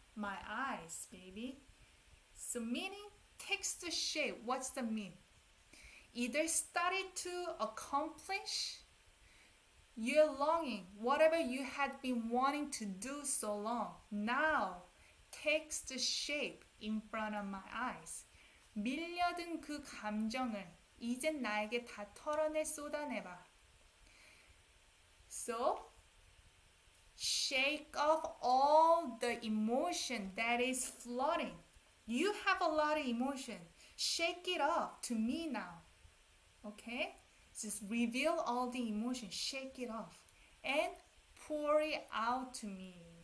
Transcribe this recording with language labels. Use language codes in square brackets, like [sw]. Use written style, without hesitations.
[en] my eyes, baby. So meaning takes the shape. What's the mean? Either started to accomplish your longing, whatever you had been wanting to do so long, now takes the shape in front of my eyes. [ko] 밀려든 그 감정을 이젠 나에게 다 털어내 쏟아내봐. [en] So, shake off all the emotion that is flooding. You have a lot of emotion. Shake it off to me now. Okay? Just reveal all the emotion. Shake it off. And pour it out to me.